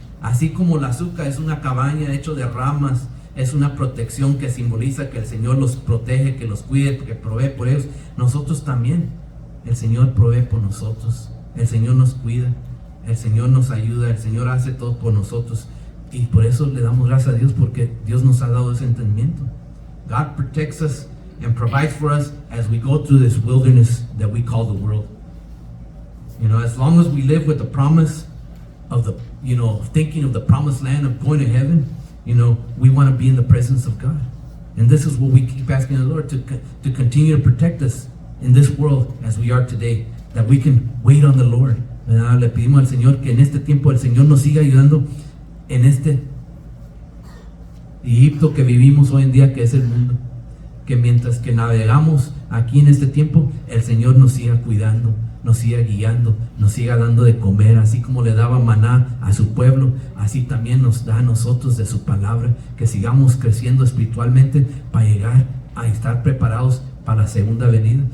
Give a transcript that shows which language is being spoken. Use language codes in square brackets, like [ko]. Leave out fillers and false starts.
[es] Así como la azúcar es una cabaña hecha de ramas, es una protección que simboliza que el Señor los protege, que los cuide, que provee por ellos. Nosotros también, el Señor provee por nosotros. El Señor nos cuida, el Señor nos ayuda, el Señor hace todo por nosotros. Y por eso le damos gracias a Dios, porque Dios nos ha dado ese entendimiento. [en] God protects us and provides for us as we go through this wilderness that we call the world. As long as we live with the promise of the, thinking of the promised land, of going to heaven, we want to be in the presence of God. And this is what we keep asking the Lord, to continue to protect us in this world as we are today, that we can wait on the Lord. [es] Le pedimos al Señor que en este tiempo el Señor nos siga ayudando en este Egipto que vivimos hoy en día, que es el mundo. Que mientras que navegamos aquí en este tiempo, el Señor nos siga cuidando, nos siga guiando, nos siga dando de comer, así como le daba maná a su pueblo, así también nos da a nosotros de su palabra, que sigamos creciendo espiritualmente para llegar a estar preparados para la segunda venida.